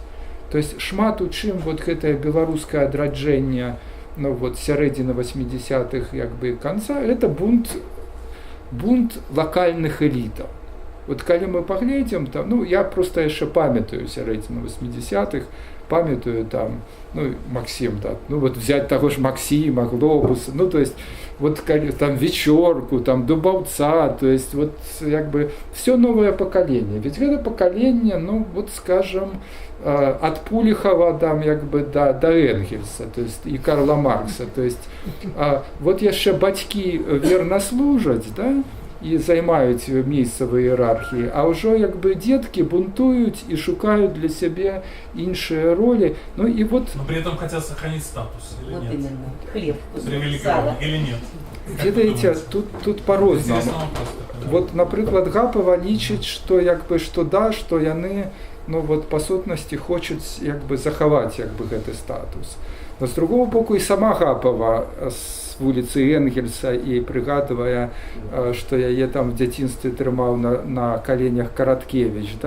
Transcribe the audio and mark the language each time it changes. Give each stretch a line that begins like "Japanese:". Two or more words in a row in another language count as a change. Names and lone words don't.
Belarusian: То есть шмат у чым вот гэтае беларускае адраджэнне ну, вот, сярэдзіны 80-х як бы канца,
Russian: это бунт
Belarusian: лакальных элітаў. Вот калі мы паглядзім, там, ну, я просто яшчэ памятаю сярэдзіну 80-х, памятаю там, ну, Максим, да, ну,
Russian: вот взять таго
Belarusian: ж Максима, Глобуса, ну,
Russian: то есть, вот там Вечорку, там Дубаўца, то есть, вот, як бы, все новое поколение. Ведь это поколение, ну, вот, скажем, от Пулихова там, як бы, до Энгельса, то есть, и Карла Маркса, то есть, вот яшчэ
Belarusian: бацькі верна служаць, да, і займаюць месца в іерархіі, а ўжо як бы дзеткі бунтуюць і шукаюць для сябе іншыя ролі. Ну і вот...
Russian: Но при этом хотят сохранить статус, или вот нет? Именно. Хлеб. Или нет?
Belarusian: Ведаеце, тут по-рознаму. Вот, напрыклад, Гапова лічыць, што як бы што да, што яны ну вот па сутнасці хочуць як бы захаваць як бы гэты статус.
Russian: Но з другого
Belarusian: боку і сама Гапова з вуліцы Энгельса і прыгадвае, што яе там в дзяцінстве трымаў на каленях Караткевіч, да,